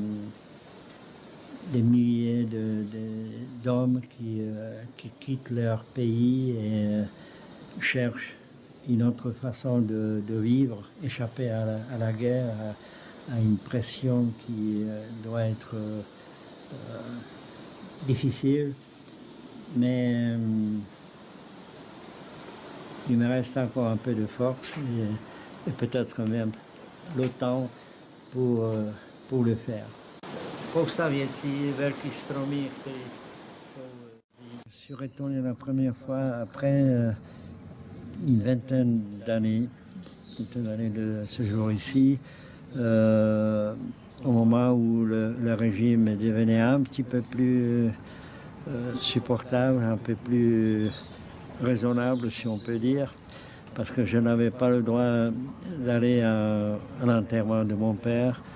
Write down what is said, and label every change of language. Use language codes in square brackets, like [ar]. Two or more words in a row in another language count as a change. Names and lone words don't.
[fr] milliers d'hommes qui quittent leur pays et cherchent une autre façon de vivre, échapper à la guerre, à une pression qui doit être difficile, mais il me reste encore un peu de force et peut-être même le temps pour le faire. [cs] Spousta věcí, velký stromy, které [fr] Je suis retourné la première fois après une vingtaine d'années de ce jour ici, au moment où le régime devenait un petit peu plus supportable, un peu plus raisonnable, si on peut dire, parce que je n'avais pas le droit d'aller à l'enterrement de mon père.